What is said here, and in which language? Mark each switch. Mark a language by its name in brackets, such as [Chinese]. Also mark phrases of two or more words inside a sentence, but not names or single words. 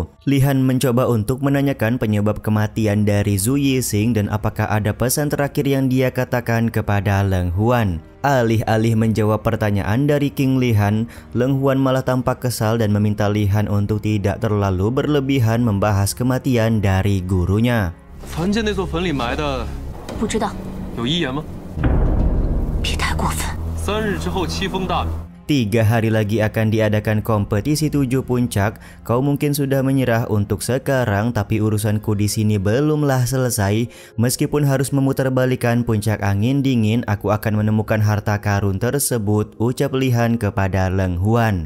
[Indonesian] Li Han mencoba untuk menanyakan penyebab kematian dari Zhu Yixing dan apakah ada pesan terakhir yang dia katakan kepada Leng Huan. Alih-alih menjawab pertanyaan dari King Li Han, Leng Huan malah tampak kesal dan meminta Li Han untuk tidak terlalu berlebihan membahas kematian dari gurunya. [Chinese] 凡间那座坟里埋的不知道，有遗言吗？别太过分。 3日之后凄风大雨， [Indonesian] 3 hari lagi akan diadakan kompetisi 7 puncak. Kau mungkin sudah menyerah untuk sekarang, tapi urusanku di sini belumlah selesai. Meskipun harus memutarbalikkan puncak angin dingin, aku akan menemukan harta karun tersebut, ucap Li Han kepada Leng Huan.